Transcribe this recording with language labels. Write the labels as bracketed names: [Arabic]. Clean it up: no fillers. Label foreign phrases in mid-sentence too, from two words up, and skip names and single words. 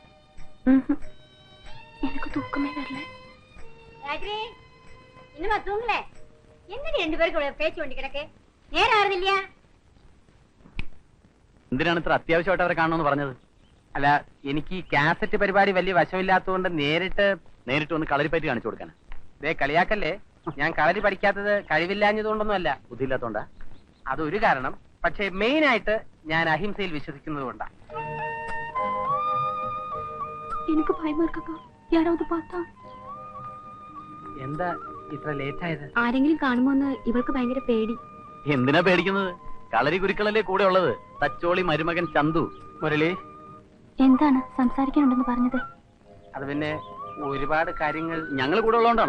[Tamil] எனக்கு தூக்கமே வரல. இன்னுமா தூங்கல? என்னடி 2 பேருக்கு பேச்சு வேண்டி கிடக்கு? நேரம் ஆறுது இல்லையா? [Malayalam] എന്തിനാണ് ഇത്ര അത്യാവശ്യമായിട്ട് അവരെ കാണണമെന്ന് പറഞ്ഞത്? അല്ല, എനിക്ക് ഈ കാസറ്റ് പരിപാടി വലിയ വശമില്ലാത്തതുകൊണ്ട് നേരിട്ട് ഒന്ന് കളരിപ്പറ്റി കാണിച്ചു കൊടുക്കാൻ. ദേ കളിയാക്കല്ലേ, ഞാൻ കളരി പഠിക്കാത്തത് കഴിവില്ലാഞ്ഞതുകൊണ്ടൊന്നും അല്ല, ബുദ്ധിയില്ലാത്തോണ്ടാ. അതൊരു കാരണം. പക്ഷേ മെയിൻ ആയിട്ട് ഞാൻ അഹിംസയിൽ വിശ്വസിക്കുന്നത് കൊണ്ടാ. എനിക്ക് ഭയമാ இருக்கா. [Tamil] யாராவது பார்த்தா? [Malayalam] എന്താ ഇത്ര ലേറ്റ് ആയത്? ആരെങ്കിലും കാണുമോന്ന് ഇവൾക്ക് ഭയങ്കര പേടി. എന്തിനാ പേടിക്കുന്നത്? കളരി ഗുരുക്കളല്ലേ കൂടെ ഉള്ളത്, തച്ചോളി മരുമകൻ ചന്തു. മുരളി, എന്താണ് സംസാരിക്കാനുണ്ടെന്ന് പറഞ്ഞത്? അത് പിന്നെ ഒരുപാട് കാര്യങ്ങൾ ഞങ്ങൾ കൂടെ ഉള്ളതുകൊണ്ടാണോ?